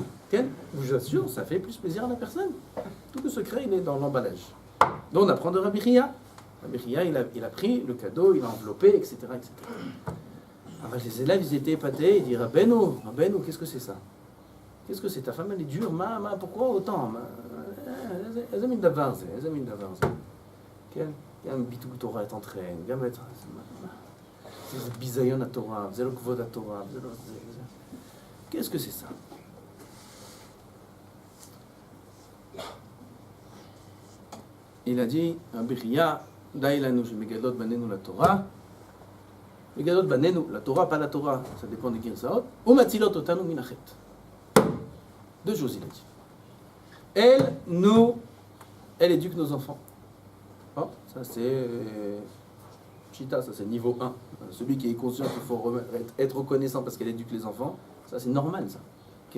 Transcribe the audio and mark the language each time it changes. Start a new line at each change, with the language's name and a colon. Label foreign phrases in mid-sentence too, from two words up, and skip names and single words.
French: Je vous assure, ça fait plus plaisir à la personne. Tout le secret, il est dans l'emballage. Donc on apprend de Rabbi Chia. Rabbi Chia, il a pris le cadeau, il a enveloppé, etc. etc. Alors les élèves, ils étaient épatés, ils disent Rabbeinu, qu'est-ce que c'est ça? Qu'est-ce que c'est? Ta femme, elle est dure, pourquoi autant?
Hebrew: איזה מין דבר זה? כן? גם ביטול תורה את אנטרן, גם את... זה ביזיון התורה, זה לא כבוד התורה, זה לא...
French: Qu'est-ce que c'est ça? Il a dit,
Hebrew: Rabbi Chia, די לנו שמגדלות בנינו לתורה, מגדלות בנינו לתורה,
French: pas la Torah, ça dépend des גרסאות,
Hebrew: ומצילות אותנו מן החטא.
French: Deux choses, il a dit. Elle éduque nos enfants. Oh, ça c'est Chita, ça c'est niveau 1. Celui qui est conscient qu'il faut être reconnaissant parce qu'elle éduque les enfants, ça c'est normal ça. Okay.